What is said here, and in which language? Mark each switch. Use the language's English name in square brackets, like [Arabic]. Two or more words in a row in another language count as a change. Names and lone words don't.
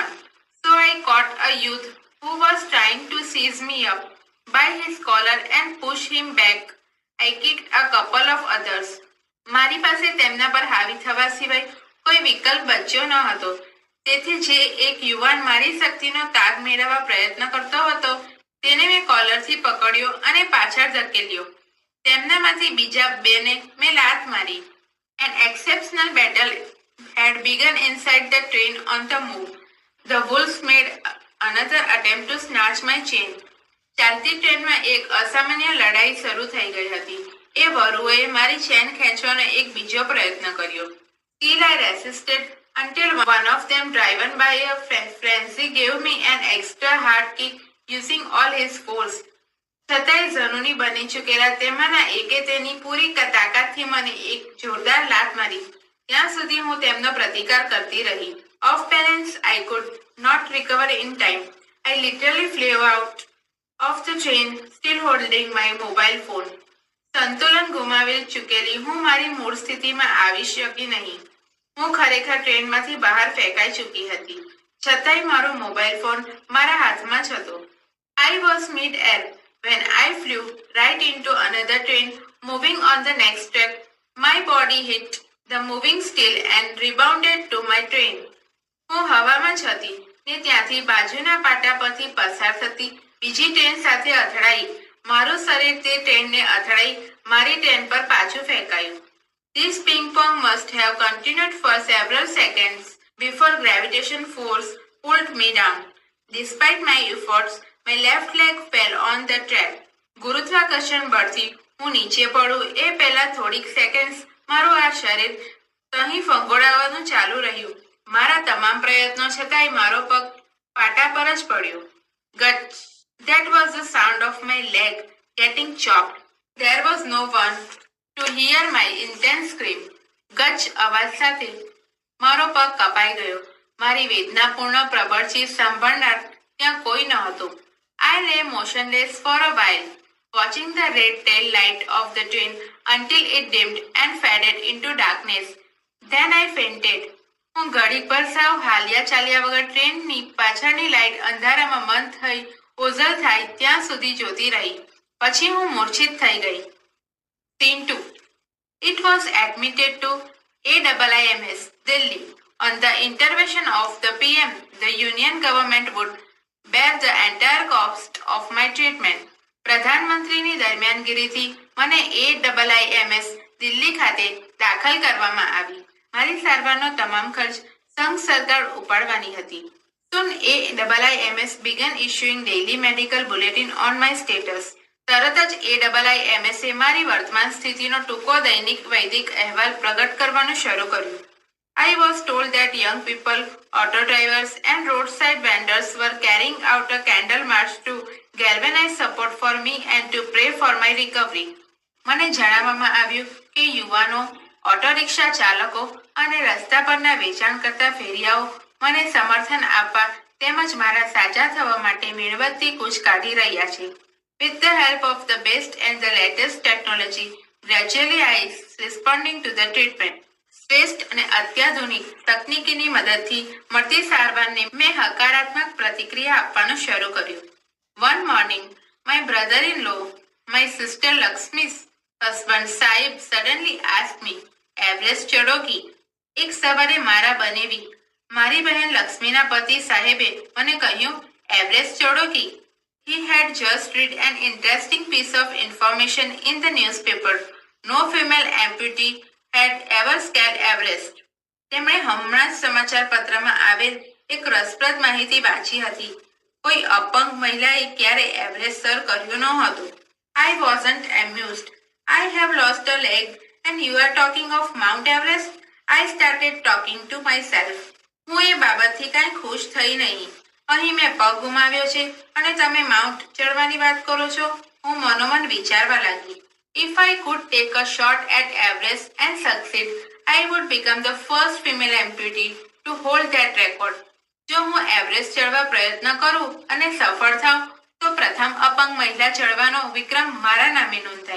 [English] So I caught a youth who was trying to seize me up by his collar and push him back. I kicked a couple of others. [Gujarati] મારી પાસે તેમના પર હાવી થવા સિવાય કોઈ વિકલ્પ બચ્યો ન હતો. તેથી જે એક યુવાન મારી શક્તિનો તાગ મેળવવા પ્રયત્ન કરતો હતો તેને મેં કોલરથી પકડ્યો અને પાછળ ધકેલ્યો. તેમનામાંથી બીજા બેને મેં લાત મારી. [English] An exceptional battle had begun inside the train on the move. The wolves made another attempt to snatch my chain. [Gujarati] ચાલતી ટ્રેનમાં એક અસામાન્ય લડાઈ શરૂ થઈ ગઈ હતી. એ વરુઓએ મારી ચેન ખેંચવાનો એક બીજો પ્રયત્ન કર્યો. [English] Still I resisted until one of them, driven by a frenzy, gave me an extra hard kick using all his force. [Gujarati] છતાંય ઝનૂની બની ચૂકેલા તેમાંના એકે તેની પૂરી તાકાતથી મને એક જોરદાર લાત મારી. ત્યાં સુધી હું તેમનો પ્રતિકાર કરતી રહી. [English] Off balance, I could not recover in time. I literally flew out of the train, still holding my mobile phone. [Gujarati] સંતુલન ગુમાવી ચૂકેલી હું મારી મૂળ સ્થિતિમાં આવી શકી નહીં. હું ખરેખર ટ્રેનમાંથી બહાર ફેંકાઈ ચૂકી હતી. છતાંય મારો મોબાઈલ ફોન મારા હાથમાં જ હતો. [English] I was mid-air When I flew right into another train moving on the next track, my body hit the moving steel and rebounded to my train. [Gujarati] હું હવામાં જ હતી ને ત્યાંથી બાજુના પાટા પરથી પસાર થતી બીજી ટ્રેન સાથે અથડાઈ. મારું શરીર તે ટ્રેનને અથડાઈ મારી ટ્રેન પર પાછું ફેંકાયું. [English] This ping pong must have continued for several seconds before gravitation force pulled me down. Despite my efforts, my left leg fell on the track. [Gujarati] ગુરુત્વાકર્ષણ બળથી હું નીચે પડું એ પહેલા થોડીક સેકન્ડ્સ મારું આ શરીર તહીં ફંગોળાવાનું ચાલુ રહ્યું. મારા તમામ પ્રયત્નો છતાંય મારો પગ પાટા પર જ પડ્યો. [English] Gut. That was the sound of my leg getting chopped. There was no one to hear my intense scream. [Gujarati] ગચ અવાજ સાથે મારો પગ કપાઈ ગયો. મારી વેદનાપૂર્ણ પ્રબળ ચીસ સાંભળનાર ત્યાં કોઈ ન હતું. [English] I lay motionless for a while, watching the red tail light of the train until it dimmed and faded into darkness. Then I fainted. [Gujarati] હું ઘડીક પર સાવ હાલ્યા ચાલ્યા વગર ટ્રેનની પાછળની લાઇટ અંધારામાં બંધ થઈ ઓઝલ થાય ત્યાં સુધી જોતી રહી. પછી હું મૂર્છિત થઈ ગઈ. [English] Scene 2. It was admitted to AIIMS, Delhi. On the intervention of the PM, the Union government would bear the entire cost of my treatment. [Gujarati] પ્રધાનમંત્રીની દરમિયાનગીરીથી મને AIIMS દિલ્હી ખાતે દાખલ કરવામાં આવી. મારી સારવારનો તમામ ખર્ચ સંઘ સરકાર ઉપાડવાની હતી. [English] Soon AIIMS began issuing daily medical bulletin on my status. [Gujarati] તરત જ AIIMS એ મારી વર્તમાન સ્થિતિનો ટૂંકો દૈનિક વૈદિક અહેવાલ પ્રગટ કરવાનું શરૂ કર્યું. [English] I was told that young people, auto drivers and roadside vendors were carrying out a candle march to galvanize support for me and to pray for my recovery. [Gujarati] મને જણાવવામાં આવ્યું કે યુવાનો, ઓટો રિક્ષા ચાલકો અને રસ્તા પરના વેચાણ કરતા ફેરિયાઓ મને સમર્થન આપવા તેમજ મારા સાજા થવા માટે મીણબત્તી કૂચ કાઢી રહ્યા છે. [English] With the help of the best and the latest technology, gradually I is responding to the treatment. [Gujarati] શ્રેષ્ઠ અને અત્યાધુનિક તકનીકીની મદદથી મળતી સારવારને મેં હકારાત્મક પ્રતિક્રિયા આપવાનું શરૂ કર્યું. [English] One morning, my brother-in-law, my sister Lakshmi's husband Saib suddenly asked me, "Everest ચડોગી?" [Gujarati] એક સવારે મારા બનેવી મારી બહેન લક્ષ્મીના પતિ સાહેબે મને કહ્યું, "એવરેસ્ટ ચડોગી?" [English] He had just read an interesting piece of information in the newspaper. No female amputee had ever scaled Everest. [Gujarati] તેમણે હમણાં જ સમાચાર પત્રમાં આવેલ એક રસપ્રદ માહિતી વાંચી હતી. કોઈ અપંગ મહિલાએ ક્યારે એવરેસ્ટ સર કર્યું ન હતું. [English] I wasn't amused. I have lost a leg and you are talking of Mount Everest? I started talking to myself. [Gujarati] હું એ બાબતથી કાંઈ ખુશ થઈ નહીં. અહીં મેં પગ ગુમાવ્યો છે અને તમે માઉન્ટ ચડવાની વાત કરો છો. હું મનોમન વિચારવા લાગી. [English] If I could take a shot at Everest and succeed, I would become the first female amputee to hold that record. [Gujarati] જો હું એવરેસ્ટ ચડવા પ્રયત્ન કરું અને સફળ થાઉં તો પ્રથમ અપંગ મહિલા ચડવાનો વિક્રમ મારા નામે નોંધાય.